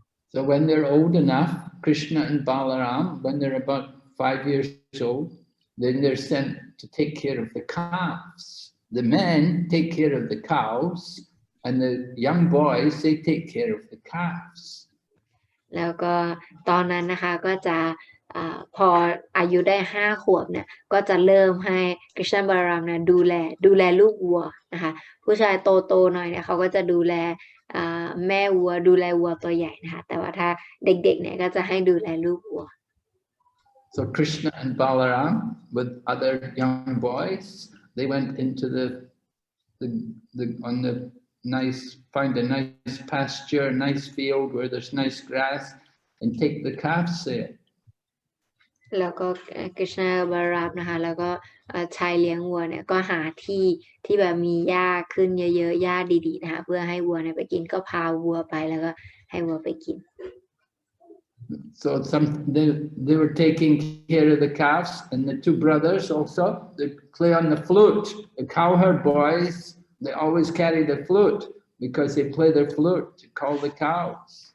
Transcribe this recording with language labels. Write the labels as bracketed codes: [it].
[en] So when they're old enough, Krishna and Balaram, when they're about 5 years old, then they're sent to take care of the calves. The men take care of the cows, and the young boys, they take care of the calves. [th] แล้วก็ตอนนั้นนะคะก็จะพออายุได้5 ขวบเนี่ยก็จะเริ่มให้คริชนาบารามเนี่ยดูแลลูกวัวนะคะผู้ชายโตหน่อยเนี่ยเขาก็จะดูแลแม่วัวดูแลวัวตัวใหญ่นะคะแต่ว่าถ้าเด็กๆเนี่ยก็จะให้ดูแลลูกวัว [en] So Krishna and Balaram with other young boys, they went into find a nice pasture, a nice field where there's nice grass, and take the calves there. [th] แล้วก็คริชนาบารามนะคะแล้วก็ชายเลี้ยงวัวเนี่ยก็หาที่แบบมีหญ้าขึ้นเยอะๆหญ้าดีๆนะคะเพื่อให้วัวเนี่ยไปกินก็พาวัวไปแล้วก็ให้วัวไปกิน [en] So they were taking care of the calves, and the two brothers also, they play on the flute. The cowherd boys, they always carry the flute because they play their flute to call the cows.